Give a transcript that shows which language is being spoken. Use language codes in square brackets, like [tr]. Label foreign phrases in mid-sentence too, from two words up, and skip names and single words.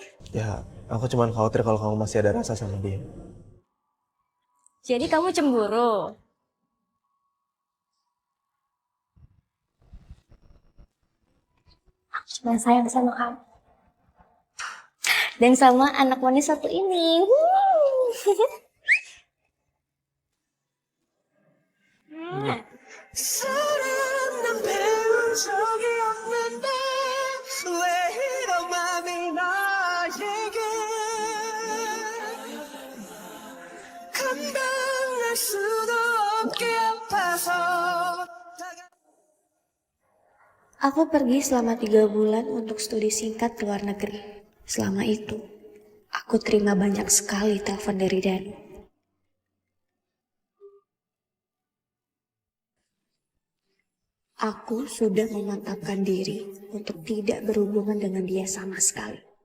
[id] Ya, aku cuma khawatir kalau kamu masih ada rasa sama dia. Jadi kamu cemburu? Aku cuma sayang sama kamu. Dan sama anak manis satu ini. [ko] 사랑은 배운 적이 없는데 왜 이런 맘이 나에게 감당할 수도 없게 아파서 [id] Aku pergi selama 3 bulan untuk studi singkat ke luar negeri. Selama itu, aku terima banyak sekali telepon dari Danu. Aku sudah memantapkan diri untuk tidak berhubungan dengan dia sama sekali.